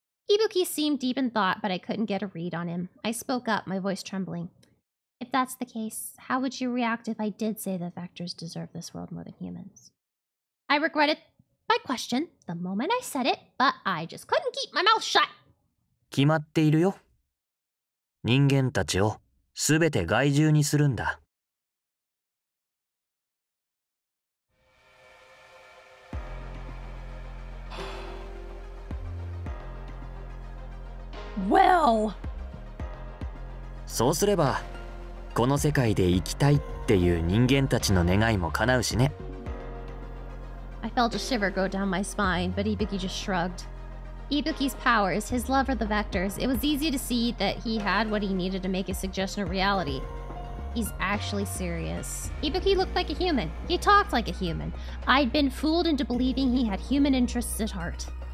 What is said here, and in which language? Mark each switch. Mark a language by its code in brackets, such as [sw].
[en] Ibuki seemed deep in thought, but I couldn't get a read on him. I spoke up, my voice trembling. If that's the case, how would you react if I did say that vectors deserve this world more than humans? I regretted my question the moment I said it, but I just couldn't keep my mouth shut. [ja] 決まっているよ。人間たちをすべて害獣にするんだ。 [en] Well. [ja] そうすればこの世界で生きたいっていう人間たちの願いも叶うしね。 [en] I felt a shiver go down my spine, but Ibuki just shrugged. Ibuki's powers, his love for the vectors, it was easy to see that he had what he needed to make his suggestion a reality. He's actually serious. Ibuki looked like a human. He talked like a human. I'd been fooled into believing he had human interests at heart.